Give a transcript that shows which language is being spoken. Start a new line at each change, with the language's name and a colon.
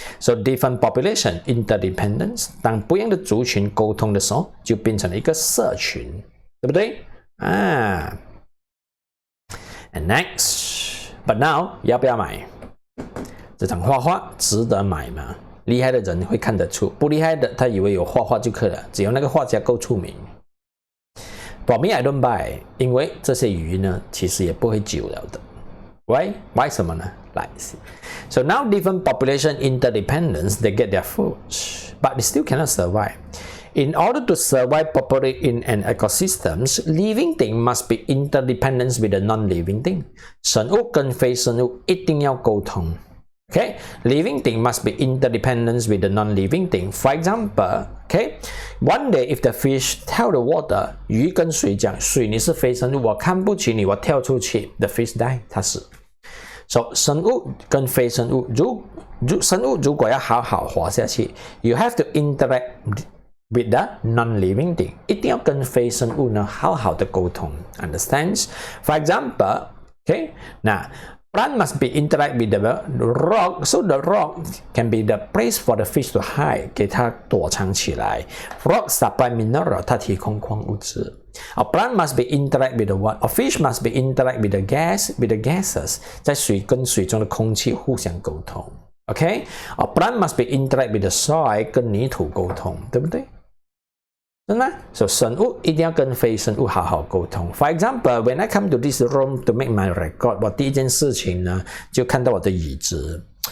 English: So different population interdependence，
Chinese: 当不一样的族群沟通的时候，就变成了一个社群，对不对？
English: And next， but now
Chinese: 要不要买？这张画画值得买吗？厉害的人会看得出，不厉害的他以为有画画就可以了，只要那个画家够出名。
English: For me, I don't buy，
Chinese: 因为这些鱼呢，其实也不会久了的。 Why？ 为什么呢？
English: 来 ，So now different population interdependence, they get their food, but they still cannot survive. In order to survive properly in an ecosystem, living thing must be interdependent with the non-living thing.
Chinese: 生物跟非生物一定要沟通。
English: Okay, living thing must be interdependent with the non-living thing. For example, okay, one day if the fish tell the water，
Chinese: 鱼跟水讲，水你是非生物，我看不起你，我跳出去
English: ，the fish die，
Chinese: 它死。 So 生物跟非生物，生物如果要好好活下去 ，
English: you have to interact with the non-living thing，
Chinese: 一定要跟非生物呢好好的沟通 ，understands?
English: For example, okay, 那。Plant must be interact with the rock, so the rock can be the place for the fish to hide，
Chinese: 给它躲藏起来。
English: Rock supply mineral，
Chinese: 它提供矿物质。
English: A plant must be interact with the water. A fish must be interact with the gases，
Chinese: 在水跟水中的空气互相沟通。
English: OK， A plant must be interact with the soil，
Chinese: 跟泥土沟通，对不对？真的，所以生物一定要跟非生物好好沟通。
English: For example, when I come to this room to make my record，
Chinese: 我第一件事情呢，就看到我的椅子。